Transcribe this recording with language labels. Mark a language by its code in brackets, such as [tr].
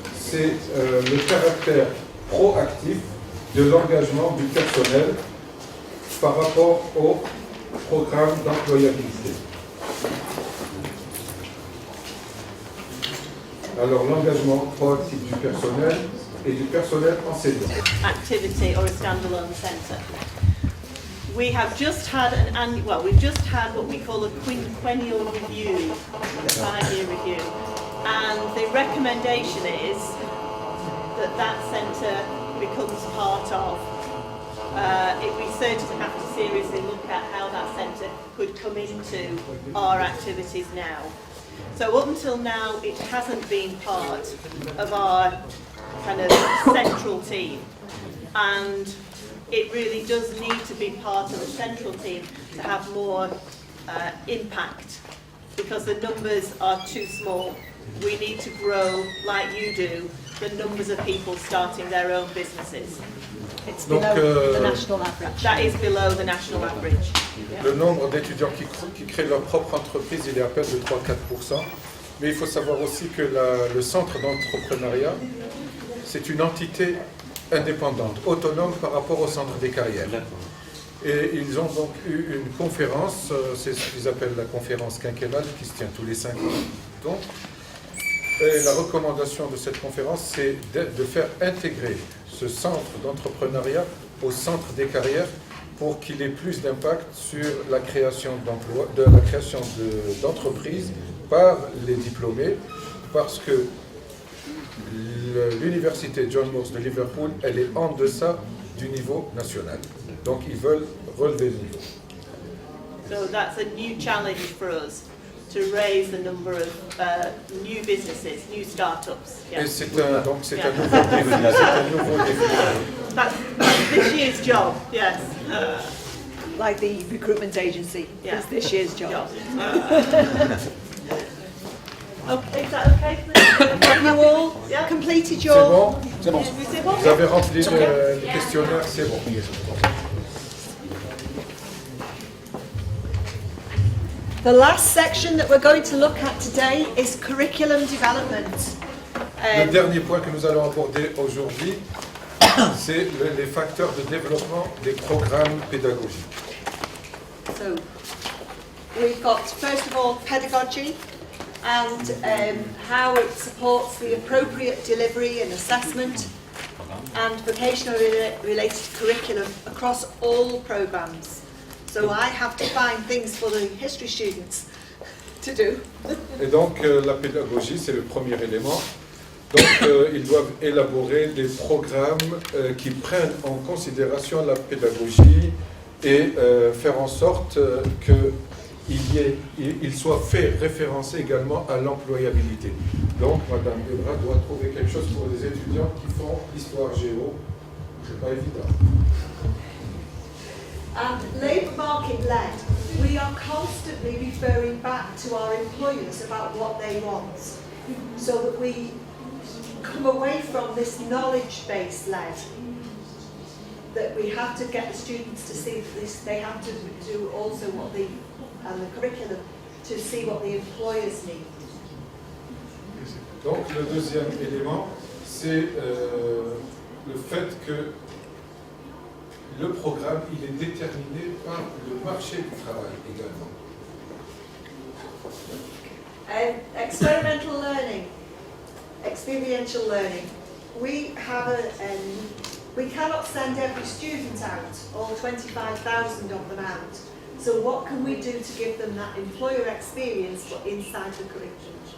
[fr] C'est le caractère proactif de l'engagement du personnel par rapport au programme d'employabilité. Alors, l'engagement proactif du personnel et du personnel enseignant. [en] Activity or a standalone centre. We have just had an annual, well, we've just had what we call a quinquennial review, a 5-year review, and the recommendation is that that centre becomes part of. We certainly have to seriously look at how that centre could come into our activities now. So up until now, it hasn't been part of our kind of central team, and it really does need to be part of the central team to have more impact, because the numbers are too small. We need to grow, like you do, the numbers of people starting their own businesses. It's below the national average. That is below the national average. [fr] Le nombre d'étudiants qui créent leur propre entreprise, il est à peine de 3-4%. Mais il faut savoir aussi que le centre d'entrepreneuriat, c'est une entité indépendante, autonome par rapport au centre des carrières. Et ils ont donc eu une conférence, c'est ce qu'ils appellent la conférence quinquennale, qui se tient tous les 5 ans. Donc, et la recommandation de cette conférence, c'est de faire intégrer ce centre d'entrepreneuriat au centre des carrières pour qu'il ait plus d'impact sur la création d'emplois, d'entreprises par les diplômés, parce que l'université John Moores de Liverpool, elle est en deçà du niveau national. Donc ils veulent relever le niveau. [en] So that's a new challenge for us, to raise the number of new businesses, new startups. Yeah. [fr] Et c'est un nouveau défi. [en] That's this year's job, yes. like the recruitment agency. Yeah. It's this year's job. Okay, is that okay? Have you all Yeah. completed [fr] C'est [en] your... [fr] bon? C'est bon? Vous avez rempli le questionnaire, c'est bon. [en] The last section that we're going to look at today is curriculum development. [fr] Le dernier point que nous allons aborder aujourd'hui, c'est les facteurs de développement des programmes pédagogiques. [en] So we've got, first of all, pedagogy and how it supports the appropriate delivery and assessment and vocationally related curriculum across all programmes. So I have to find things for the history students to do. [fr] Et donc la pédagogie, c'est le premier élément. Donc ils doivent élaborer des programmes qui prennent en considération la pédagogie et faire en sorte qu'il soit fait référencer également à l'employabilité. Donc Madame Debra doit trouver quelque chose pour les étudiants qui font histoire géo. C'est pas évident. [en] And labour market led, we are constantly referring back to our employers about what they want, so that we come away from this knowledge base led, that we have to get the students to see that they have to do also what the curriculum to see what the employers need. [fr] Donc le deuxième élément, c'est le fait que le programme, il est déterminé par le marché du travail également. [en] Experimental learning, experiential learning. We have we cannot send every student out, all 25,000 of them out. So what can we do to give them that employer experience but inside the curriculum?